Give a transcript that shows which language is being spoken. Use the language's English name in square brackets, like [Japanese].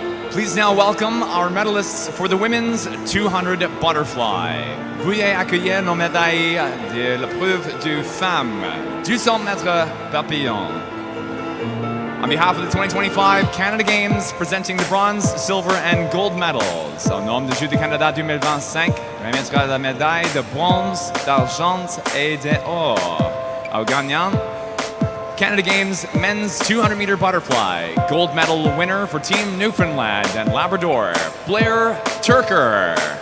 [English] Please now welcome our medalists for the women's 200 butterfly. [French] Veuillez accueillir nos médailles de l'épreuve de femmes, 200 mètres papillon. [English] On behalf of the 2025 Canada Games, presenting the bronze, silver, and gold medals. [French] Au nom du Jeux du Canada 2025, remettra la médaille de bronze, d'argent et d'or au gagnant. [English] Canada Games men's 200-meter butterfly, gold medal winner for Team Newfoundland and Labrador, Blair Turker.